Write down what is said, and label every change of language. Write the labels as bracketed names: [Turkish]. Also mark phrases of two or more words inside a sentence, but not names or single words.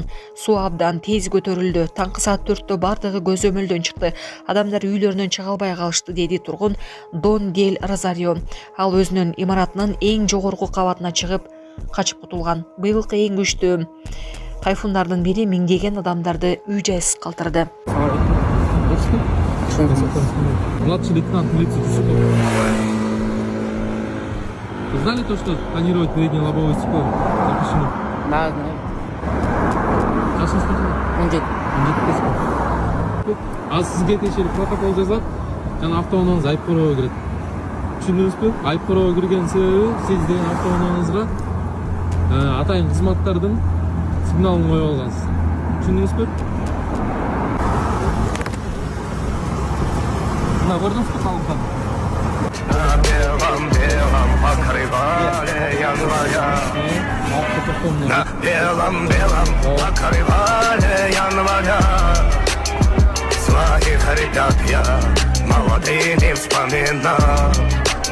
[Kyrgyz] Суу абдан тез көтөрүлдү. Таңкы саат 4-тө бардыгы көзөмөлдөн чыкты. Адамдар үйлөрүнөн чыга албай калышты, деди тургун Дон Дель Розарио. Ал өзүнүн имаратынын эң жогорку кабатына чыгып качып кутулган. Быйылкы эң күчтүү тайфундардын бири миңдеген адамдарды үй жайсыз калтырды. [Russian] Младший лейтенант милиции Тусуков. Вы знали то, что тонировать переднее лобовое стекло запрещено? Да, знаю. [Kyrgyz] Жашыңыз қанша? 17. 17. А сізге тиешелик протокол жазылат, жана автоунааңыз айып короого кирет. Түшүндүңүзбү? Айып короого кирген себеби сиз деген автоунааңызга атайын кызматтардын сигналын коюп алгансыз. Түшүндүңүзбү? Мына көрдүңүзбү калган? [Russian] белом покрывале января. На белом покрывале января. Своих ребят я молодыми вспоминал.